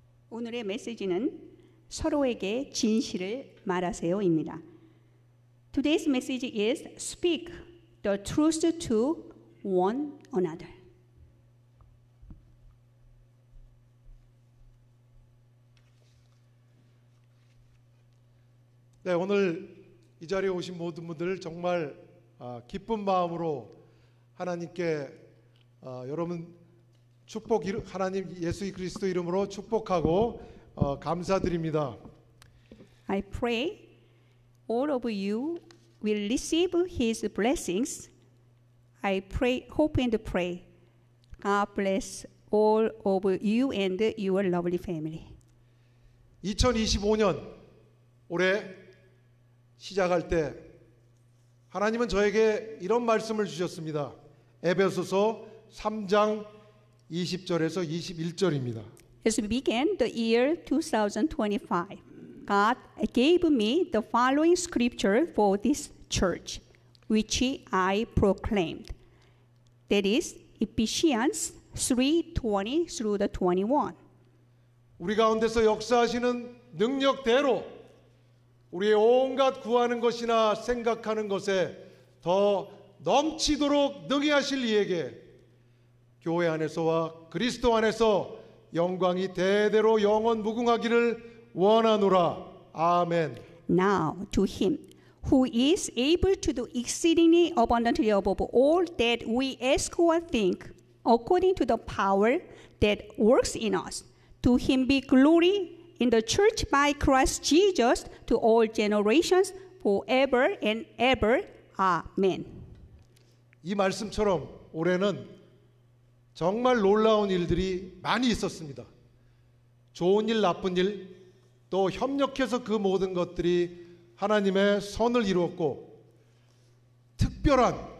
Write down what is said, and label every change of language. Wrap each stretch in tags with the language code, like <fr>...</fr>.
<ko>오늘의 메시지는 서로에게 진실을 말하세요입니다.</ko> <en>Today's message is speak the truth to one another.</en> <ko>네, 오늘 이 자리에 오신 모든 분들 정말 기쁜 마음으로 하나님께 여러분 축복 하나님 예수 그리스도 이름으로 축복하고 감사드립니다.</ko> <en>I pray all of you will receive His blessings. I pray, hope and pray. God bless all of you and your lovely family.</en> <ko>2025년 올해 시작할 때 하나님은 저에게 이런 말씀을 주셨습니다. 에베소서 3장 20절에서 21절입니다.</ko> <en>As we begin the year 2025, God gave me the following scripture for this church, which I proclaimed. That is Ephesians 3:20 through the 21.</en> <ko>우리 가운데서 역사하시는 능력대로 우리의 온갖 구하는 것이나 생각하는 것에 더 넘치도록 능히 하실 이에게 교회 안에서와 그리스도 안에서 영광이 대대로 영원 무궁하기를 원하노라. 아멘.</ko> <en>Now to him who is able to do exceedingly abundantly above all that we ask or think, according to the power that works in us, to him be glory in the church by Christ Jesus to all generations forever and ever. Amen.</en> <ko>이 말씀처럼 올해는 정말 놀라운 일들이 많이 있었습니다. 좋은 일, 나쁜 일, 또 협력해서 그 모든 것들이 하나님의 선을 이루었고 특별한</ko>